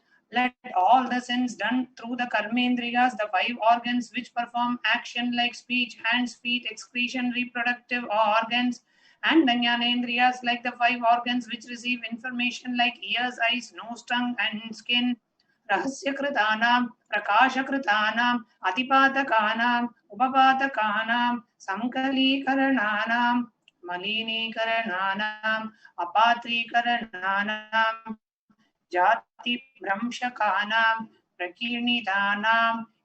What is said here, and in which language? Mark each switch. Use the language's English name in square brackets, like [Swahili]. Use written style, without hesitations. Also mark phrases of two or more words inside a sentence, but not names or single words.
[English] Let all the sins done through the Karmendriyas, the 5 organs which perform action like speech, hands, feet, excretion, reproductive organs, and the Jnanendriyas like the 5 organs which receive information like ears, eyes, nose, tongue, and skin. [Sanskrit] Rahasyakritanam, Prakashakritanam, Atipatakanam, Upapatakanam, Sankalikarananam, Malinikarananam, Apatrikarananam, Jati Bramshakanam, Prakirnitanam,